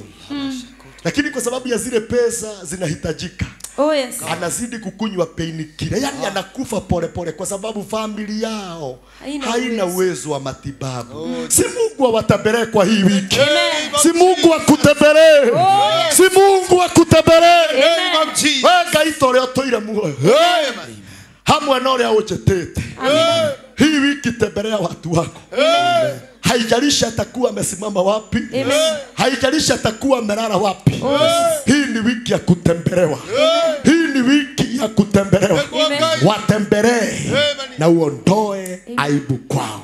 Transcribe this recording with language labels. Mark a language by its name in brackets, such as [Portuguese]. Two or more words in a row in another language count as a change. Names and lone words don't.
[Swahili] Lakini kwa sababu ya zile pesa zinahitajika. [English] Oh yes. [Swahili] Anazidi kukunywa painkiller. Yaani anakufa pole pole kwa sababu familia yao haina uwezo wa matibabu. Si Mungu awatembelee kwa hii wiki. Si Mungu akutembelee. Si Mungu akutembelee. [English] Name of Jesus. [Kikuyu] Wega itore otoire muoyo. Hamwe na uria ujetete. [Swahili] Hii wiki tembelea watu wako. Haijalishi atakuwa amesimama wapi. Haijalishi atakuwa amelala wapi. Hii ni wiki ya kutembelewa. Hii ni wiki ya kutembelewa. Watembelee na uondoe aibu kwao.